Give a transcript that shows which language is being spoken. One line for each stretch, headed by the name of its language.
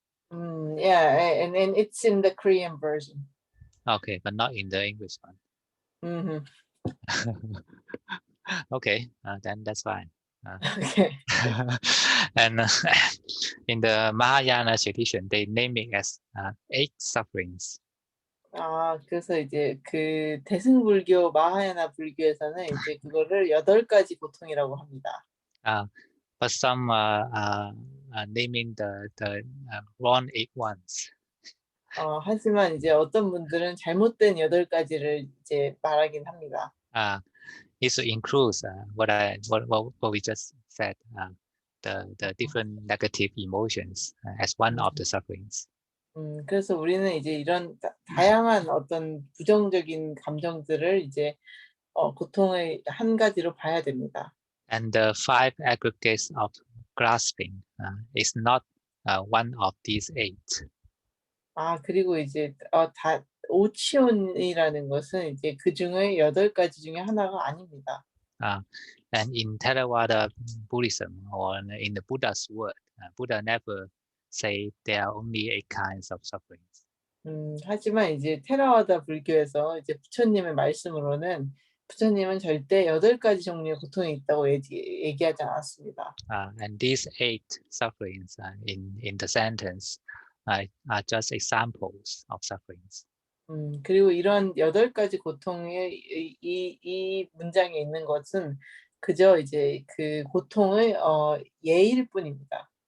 English: Yeah, and it's in the Korean version. Okay, but not in the English one. Okay, then that's fine. Okay. And in the Mahayana tradition, they name it as 8 sufferings.
Korean: 아, 그래서 이제 그 대승불교, 마하야나 불교에서는 이제 그거를 8가지 고통이라고 합니다.
English: But some are naming the wrong 8 ones.
Korean: 하지만 이제 어떤 분들은 잘못된 8가지를 이제 말하긴 합니다.
English: It includes what we just said, the different negative emotions as one of the sufferings.
Korean: 그래서 우리는 이제 이런 다양한 어떤 부정적인 감정들을 이제 고통의 한 가지로 봐야 됩니다.
English: And the 5 aggregates of grasping is not one of these 8.
Korean: 아, 그리고 이제 오치온이라는 것은 이제 그 중에 8가지 중에 하나가 아닙니다.
English: And in Theravada Buddhism, or in the Buddha's word, Buddha never say there are only 8 kinds of sufferings.
Korean: 하지만 이제 테라와다 불교에서 이제 부처님의 말씀으로는 부처님은 절대 8가지 종류의 고통이 있다고 얘기하지 않았습니다.
English: And these 8 sufferings in the sentence are just examples of sufferings.
Korean: 그리고 이런 8가지 고통의 이 문장에 있는 것은 그저 이제 그 고통의 예일 뿐입니다.